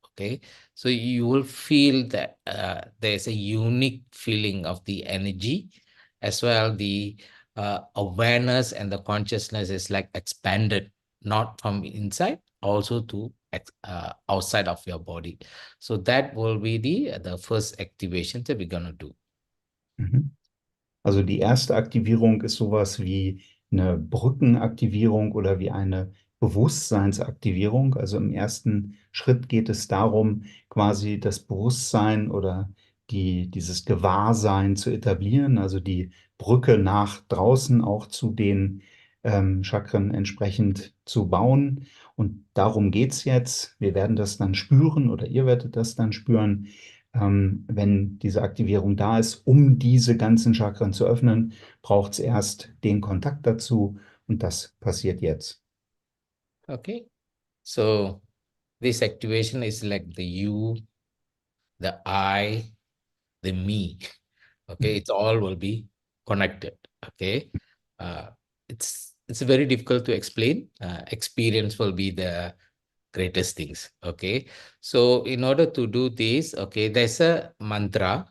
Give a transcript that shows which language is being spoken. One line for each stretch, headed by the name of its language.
English: Okay, so you will feel that there's a unique feeling of the energy as well. The awareness and the consciousness is like expanded, not from inside, also to outside of your body. So that will be the first activation that we're gonna do. Mhm.
German: Also die erste Aktivierung ist sowas wie eine Brückenaktivierung oder wie eine Bewusstseinsaktivierung. Also im ersten Schritt geht es darum, quasi das Bewusstsein oder dieses Gewahrsein zu etablieren, also die Brücke nach draußen auch zu den Chakren entsprechend zu bauen. Und darum geht es jetzt. Wir werden das dann spüren oder ihr werdet das dann spüren, wenn diese Aktivierung da ist. Um diese ganzen Chakren zu öffnen, braucht es erst den Kontakt dazu und das passiert jetzt.
English: Okay, so this activation is like the you, the I, the me. Okay, it's all will be connected. Okay, uh, it's very difficult to explain. Experience will be the greatest things. Okay, so in order to do this, okay, there's a mantra.